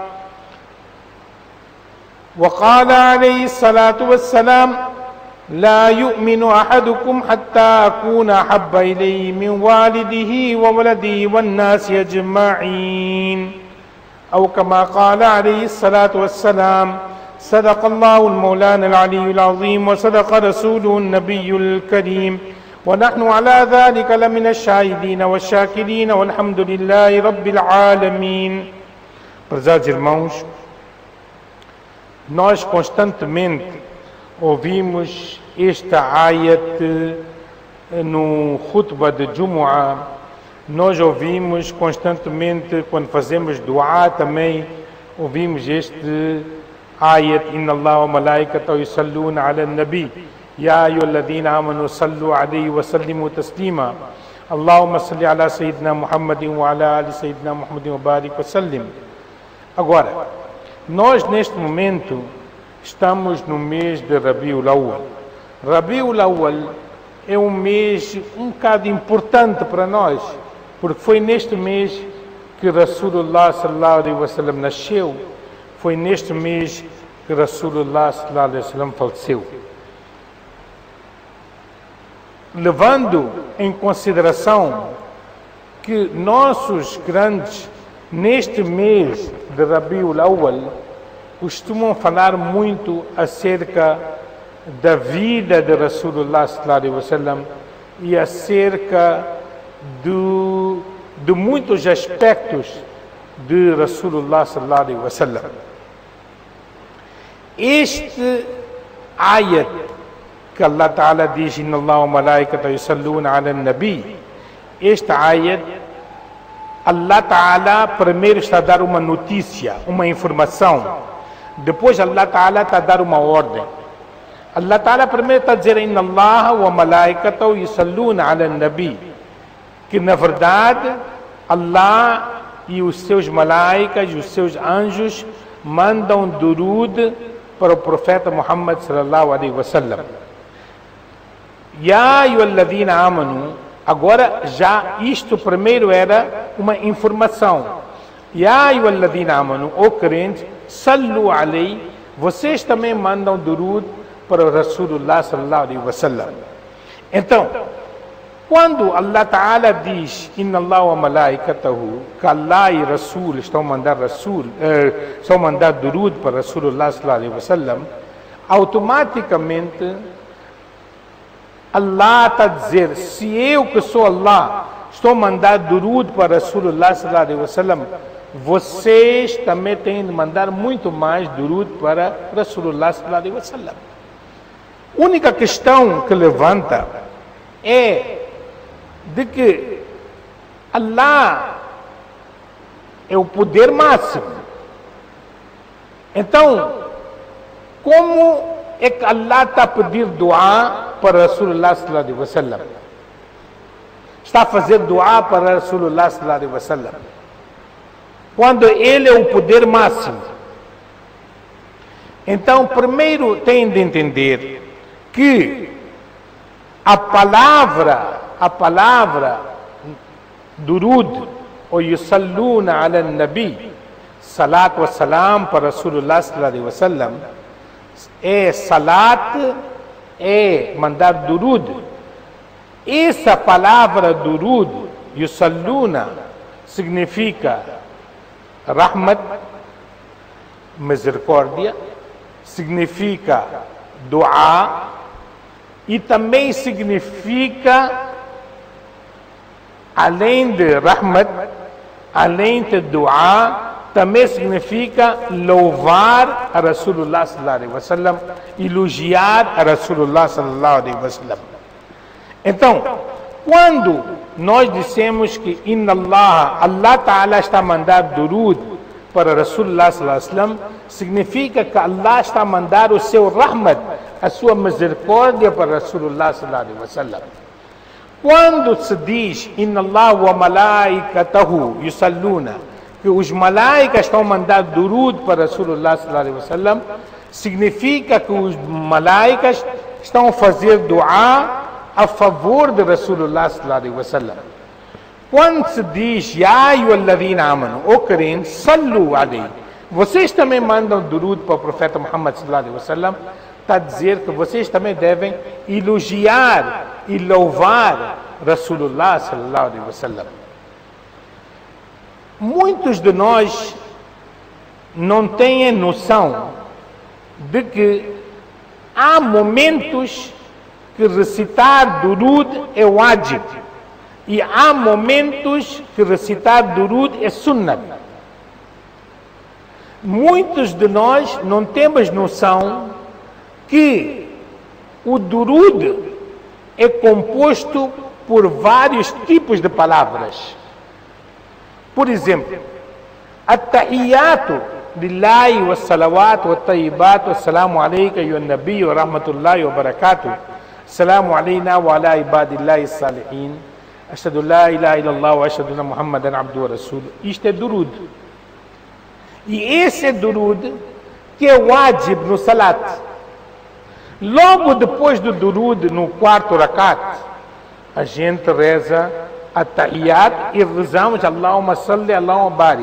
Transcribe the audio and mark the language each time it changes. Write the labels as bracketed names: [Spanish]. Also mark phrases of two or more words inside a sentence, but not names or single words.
[Arabic] وقال عليه الصلاة والسلام: لا يؤمن أحدكم حتى أكون أحب إليه من والده وولده والناس أجمعين، أو كما قال عليه الصلاة والسلام. صدق الله المولانا العلي العظيم وصدق رسوله النبي الكريم ونحن على ذلك لمن الشاهدين والشاكرين والحمد لله رب العالمين. [Portuguese] Prezados irmãos, nós constantemente ouvimos esta ayat no khutbah de Jumu'ah, nós ouvimos constantemente quando fazemos dua também, ouvimos este ayat: [Arabic] إن الله وملائكته يصلون على النبي يا أيها الذين آمنوا صلوا عليه وسلموا تسليما. اللهم صل على سيدنا محمد وعلى آل سيدنا محمد وبارك وسلم. [Portuguese] Agora, nós neste momento estamos no mês de Rabiul Awwal. Rabiul Awwal é um mês um bocado importante para nós, porque foi neste mês que [Arabic] رسول الله صلى الله عليه وسلم [Portuguese] nasceu, foi neste mês que [Arabic] رسول الله صلى الله عليه وسلم [Portuguese] faleceu. Levando em consideração que nossos grandes, neste mês de Rabiul Awwal, costumam falar muito acerca da vida de [Arabic] رسول الله صلى الله عليه وسلم [Portuguese] e acerca de muitos aspectos de [Arabic] رسول الله صلى الله عليه وسلم. [Portuguese] Este ayat que [Arabic] الله تعالى [Portuguese] diz: [Arabic] إن الله وملائكته يصلون على النبي, [Portuguese] este ayat, [Arabic] الله تعالى [Portuguese] primeiro está a dar uma notícia, uma informação. Depois [Arabic] الله تعالى [Portuguese] está a dar uma ordem. [Arabic] الله تعالى [Portuguese] primeiro está a dizer: [Arabic] إن الله وملائكته يصلون على النبي, [Portuguese] que na verdade Allah e os seus malaicas e os seus anjos mandam durud para o profeta Muhammad [Arabic] صلى الله عليه وسلم. يا أيها الذين آمنوا, [Portuguese] agora já isto primeiro era uma informação. [Arabic] يا أيها الذين آمنوا, [Portuguese] ó crentes, [Arabic] صلوا عليه, [Portuguese] vocês também mandam durud para o [Arabic] رسول الله صلى الله عليه وسلم. [Portuguese] Então, quando [Arabic] الله تعالى [Portuguese] diz [Arabic] إن الله وملائكته, [Portuguese] que Allah e Rasul estão mandar durud para [Arabic] رسول الله صلى الله عليه وسلم, [Portuguese] automaticamente Allah está a dizer: se eu que sou Allah estou mandar durud para [Arabic] رسول الله صلى الله عليه وسلم, [Portuguese] vocês também têm de mandar muito mais durud para [Arabic] رسول الله صلى الله عليه وسلم. [Portuguese] A única questão que levanta é de que Allah é o poder máximo. Então, como é que Allah está a pedir dua para [Arabic] رسول الله صلى الله عليه وسلم? [Portuguese] Está a fazer dua para [Arabic] رسول الله صلى الله عليه وسلم, [Portuguese] quando ele é o poder máximo. Então, primeiro tem de entender que a palavra durud ou [Arabic] يصلون على النبي, صلاة وسلام [Portuguese] para [Arabic] رسول الله صلى الله عليه وسلم, [Portuguese] é salat, é mandar durud. Essa palavra durud, yusalluna, significa rahmat, misericórdia, significa dua e também significa, além de rahmat, além de dua, também significa louvar a [Arabic] رسول الله صلى الله عليه وسلم, [Portuguese] elogiar a [Arabic] رسول الله صلى الله عليه وسلم. [Portuguese] Então, quando nós dissemos que [Arabic] إن الله تعالى [Portuguese] está a mandar durud para [Arabic] رسول الله صلى الله عليه وسلم, [Portuguese] significa que Allah está a mandar o seu rahmat, a sua misericórdia para [Arabic] رسول الله صلى الله عليه وسلم. [Portuguese] Quando se diz [Arabic] إن الله وملائكته يصلون, [Portuguese] que os malaicas estão a mandar durud para [Arabic] رسول الله صلى الله عليه وسلم, [Portuguese] significa que os malaicas estão a fazer dua a favor de [Arabic] رسول الله صلى الله عليه وسلم. [Portuguese] Quando se diz [Arabic] يا أيها الذين آمنوا, [Portuguese] ou crentes, [Arabic] صلوا عليه, [Portuguese] vocês também mandam durud para o profeta Muhammad [Arabic] صلى الله عليه وسلم, [Portuguese] está a dizer que vocês também devem elogiar e louvar [Arabic] رسول الله صلى الله عليه وسلم. [Portuguese] Muitos de nós não têm noção de que há momentos que recitar durud é wajib e há momentos que recitar durud é sunnah. Muitos de nós não temos noção que o durud é composto por vários tipos de palavras. Por exemplo, [Arabic] التحيات لله والصلوات والطيبات السلام عليك أيها النبي ورحمة الله وبركاته. السلام علينا وعلى عباد الله الصالحين. أشهد أن لا إله إلا الله وأشهد أن محمدا عبده ورسوله. [Portuguese] Isto é durud. E esse é durud que é wajib no salat. Logo depois do durud, no quarto rakat, a gente reza at-tahiyyat e rezamos [Arabic] اللهم صل، اللهم بارك.